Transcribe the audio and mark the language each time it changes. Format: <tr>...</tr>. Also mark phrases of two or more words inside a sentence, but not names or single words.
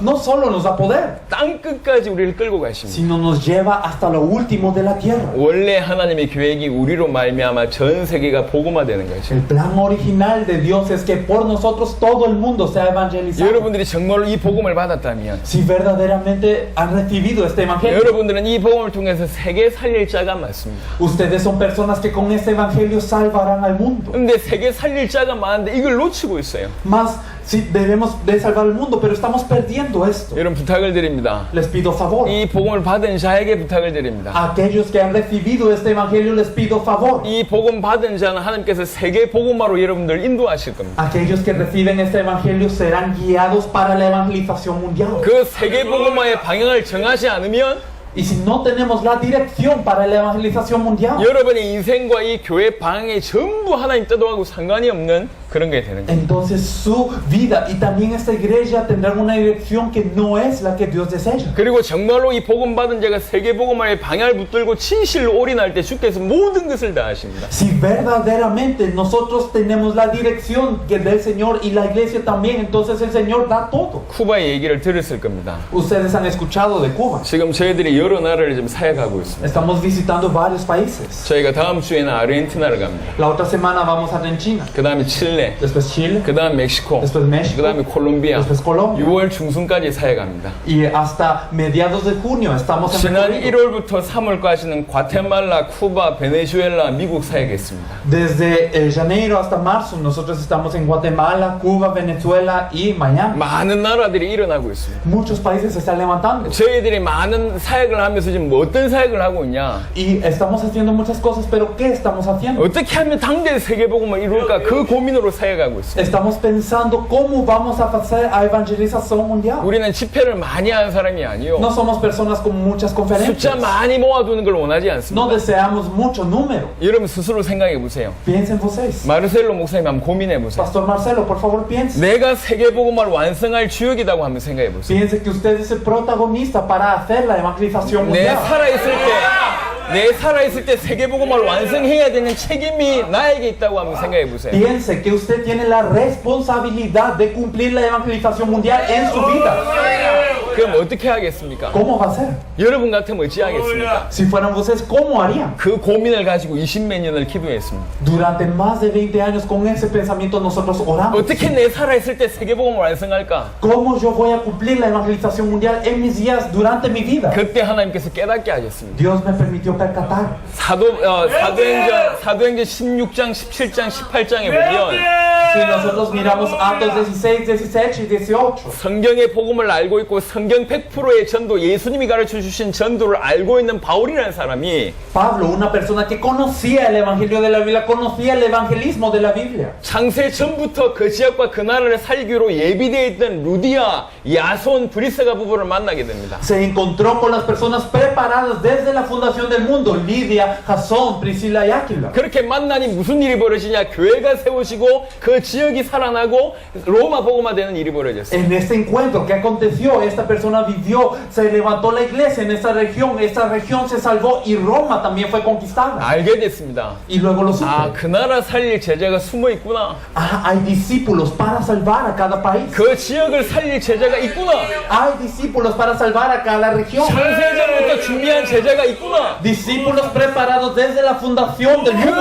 <es>no solo nos da poder,</es> <ko>땅 끝까지 우리를 끌고 가십니다.</ko> <es>sino nos lleva hasta lo último de la tierra.</es> <ko>원래 하나님의 계획이 우리로 말미암아 전 세계가 복음화되는 거죠.</ko> <es>El plan original de Dios es que por nosotros todo el mundo sea evangelizado.</es> <ko>여러분들이 정말로 이 복음을 받았다면</ko> <es>Si verdaderamente han recibido este evangelio,</es> <ko>여러분들은 이 복음을 통해서 세계 살릴 자가 맞습니다.</ko> <es>ustedes son personas que con este evangelio salvarán al mundo.</es> <ko>근데 세계 살릴 자가 많은데 이걸 놓치고 있어요.</ko> <es>Más, si debemos de salvar el mundo, pero estamos perdiendo esto.</es> <ko>여러분 부탁을 드립니다.</ko> <es>Les pido favor.</es> <ko>이 복음을 받은 자에게 부탁을 드립니다.</ko> <es>A aquellos que han recibido este evangelio les pido favor.</es> <ko>이 복음 받은 자는 하나님께서 세계 복음화로 여러분들 인도하실 겁니다.</ko> <es>Aquellos que reciben este evangelio serán guiados para la evangelización mundial.</es> <ko>그 세계 복음화의 방향을 정하지 않으면</ko> <es>Y si no tenemos la dirección para la evangelización mundial,</es> <ko>여러분의 인생과 이 교회 방향이 전부 하나님 뜻하고 상관이 없는 그런 게 되는 거예요.</ko> <es>entonces su vida y también esta iglesia tendrán una dirección que no es la que Dios desea.</es> <ko>그리고 정말로 이 복음 받은 자가 세계 복음화의 방향을 붙들고 진실로 올인할 때 주께서 모든 것을 다 하십니다.</ko> <es>Si verdaderamente nosotros tenemos la dirección que del Señor y la iglesia también, entonces el Señor da todo.</es> <ko>쿠바의 얘기를 들었을 겁니다.</ko> <es>Ustedes han escuchado de Cuba.</es> <ko>지금 저희들이 여러 나라를 지금 사역하고 있습니다.</ko> <es>Estamos visitando varios países.</es> <ko>저희가 다음 주에는 아르헨티나를 갑니다.</ko> <es>La otra semana vamos a Argentina,</es> <ko>그 다음에 칠레,</ko> <es>después Chile,</es> <ko>그 다음 멕시코,</ko> <es>después</es> <ko>그</ko> <es>México,</es> <ko>다음에 콜롬비아,</ko> <es>después Colombia.</es> <ko>6월 중순까지 사역합니다.</ko> <es>Y hasta mediados de junio estamos en</es> <ko>지난</ko> <es>recorrido.</es> <ko>1월부터 3월까지는 과테말라, 쿠바, 베네수엘라, 미국 사역했습니다.</ko> <es>Desde enero hasta marzo nosotros estamos en Guatemala, Cuba, Venezuela y Miami.</es> <ko>많은 나라들이 일어나고 있습니다.</ko> <es>Muchos países se están levantando.</es> <ko>저희들이 많은 사역을 하면서 지금 뭐 어떤 사역을 하고 있냐?</ko> <es>Y estamos haciendo muchas cosas, pero ¿qué estamos haciendo?</es> <ko>어떻게 하면 당대 세계복음을 이룰까? 그 고민으로 사역하고 있습니다.</ko> <es>Estamos pensando cómo vamos a hacer a evangelización mundial.</es> <ko>우리는 집회를 많이 하는 사람이 아니요.</ko> <es>No somos personas con muchas</es> <ko>숫자</ko> <es>conferencias.</es> <ko>많이 모아두는 걸 원하지 않습니다.</ko> <es>No deseamos mucho número.</es> <ko>여러분 스스로 생각해 보세요.</ko> <es>Piensen vocês.</es> <ko>마르셀로 목사님 한번 고민해 보세요.</ko> <es>Pastor Marcelo, por favor, piense.</es> <ko>내가 세계복음을 완성할 주역이라고 한번 생각해 보세요.</ko> <es>Piense que usted es el protagonista para hacer la evangelización</es> <ko>내</ko> <es>mundial.</es> <ko>살아있을 때 세계복음을 완성해야 되는 책임이 나에게 있다고 한번 생각해 보세요.</ko> <es>Piense que usted tiene la responsabilidad de cumplir la evangelización mundial en su vida.</es> <ko>그럼 어떻게 하겠습니까?</ko> <es>¿Cómo va a ser?</es> <ko>여러분 같으면 어찌 하겠습니까?</ko> <es>Si fueran ustedes, ¿cómo harían?</es> <ko>그 고민을 가지고 20몇 년을 기도했습니다.</ko> <es>Durante más de 20 años con ese pensamiento nosotros oramos.</es> <ko>어떻게 내 살아있을 때 세계복음을 완성할까?</ko> <es>¿Cómo yo voy a cumplir la evangelización mundial en mis días durante mi vida?</es> <ko>그때 하나님께서 깨닫게 하셨습니다.</ko> <es>Dios me permitió percatar.</es> <ko>사도행전 16장, 17장, 18장에 보면</ko> <es>Si nosotros miramos Actos 16, 17 y 18,</es> <ko>성경의 복음을 알고 있고 성경 100%의 전도, 예수님이 가르쳐 주신 전도를 알고 있는 바울이라는 사람이</ko> <es>Pablo, una persona que conocía el Evangelio de la Biblia, conocía el evangelismo de la Biblia.</es> <ko>창세 전부터 그 지역과 그 나라를 살기로 예비되어 있던 루디아, 야손, 브리스가 부부를 만나게 됩니다.</ko> <es>Se encontró con las personas preparadas desde la fundación del mundo, Lidia, Jasón, Priscila y Áquila.</es> <ko>그렇게 만나니 무슨 일이 벌어지냐? 교회가 세워지고 그 지역이 살아나고 로마 복음화 되는 일이 벌어졌어요.</ko> <es>En este encuentro que aconteció, esta persona vivió, se levantó la iglesia en esta región se salvó y Roma también fue conquistada.</es> <ko>알게 됐습니다.</ko> <es>Y luego lo supe.</es> <ko>아, 그 나라 살릴 제자가 숨어 있구나.</ko> <es>Ah, hay discípulos para salvar a cada país.</es> <ko>그 지역을 살릴 제자가 있구나.</ko> <es>Hay discípulos para salvar a cada región.</es> <ko>창세전부터 준비한 제자가 있구나.</ko> <es>Discípulos preparados desde la fundación del mundo.</es>